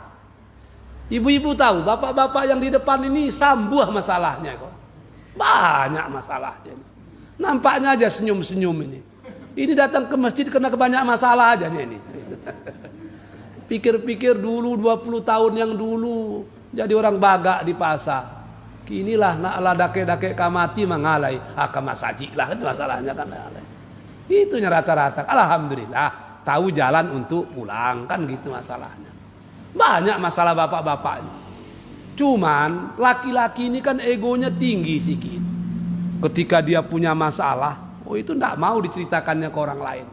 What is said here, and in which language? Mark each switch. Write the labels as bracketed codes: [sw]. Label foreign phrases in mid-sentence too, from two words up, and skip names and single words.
[id] Ibu-ibu tahu, bapak-bapak yang di depan ini sambuh masalahnya kok. Banyak masalahnya ini. Nampaknya aja senyum-senyum ini. Ini datang ke masjid karena banyak masalah aja ini. Pikir-pikir dulu 20 tahun yang dulu jadi orang bagak di pasar. Kinilah naklah dake-dake kamati mangalai akamasaji lah, itu masalahnya kan. Itunya rata-rata. Alhamdulillah tahu jalan untuk pulang, kan gitu masalahnya. Banyak masalah bapak-bapak ini. Cuman laki-laki ini kan egonya tinggi sedikit. Ketika dia punya masalah, itu tidak mau diceritakannya ke orang lain.